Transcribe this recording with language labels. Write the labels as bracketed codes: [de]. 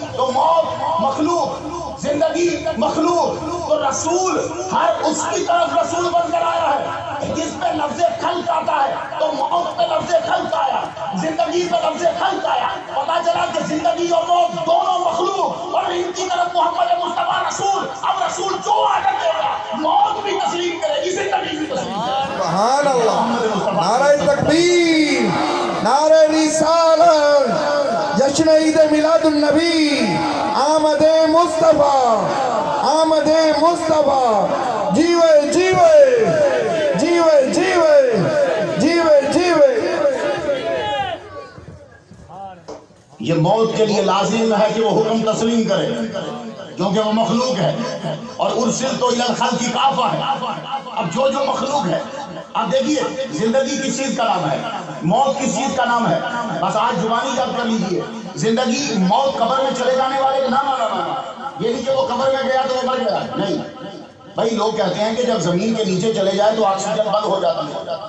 [ur] تو موت مخلوق، زندگی مخلوق، تو رسول ہر اس کی طرف رسول بن کر آیا ہے. جس پہ لفظ خلق آتا ہے تو موت پہ لفظ خلق آیا، زندگی پہ لفظ خلق آیا. پتا چلا کہ زندگی اور موت دونوں مخلوق، اور ان کی طرف محمد مصطفیٰ رسول. اب رسول جو آڈر دے گا موت بھی تسلیم کرے گی، زندگی بھی تسلیم کرے گی. سبحان اللہ. نعرہ تکبیر، نعرہ رسالت، جشن عید میلاد النبی، آمد مصطفیٰ، آمد مصطفیٰ. جیوے جیوے جیوے جیوے جیوے جیوے. یہ موت کے لیے لازم ہے کہ وہ حکم تسلیم کرے، کیونکہ وہ مخلوق ہے. اور [ar] ارسلت الی الخلق کافۃ [ur] ہے. اب جو مخلوق ہے، اب دیکھیے زندگی کس چیز کا نام ہے، موت کس چیز کا نام ہے. بس آج زبانی یاد کر لیجئے، زندگی موت قبر میں چلے جانے والے نہ یہ نہیں کہ وہ قبر میں گیا تو وہ مر گیا، نہیں بھائی لوگ کہتے ہیں کہ جب زمین کے نیچے چلے جائے تو آکسیجن بند ہو جاتی ہے.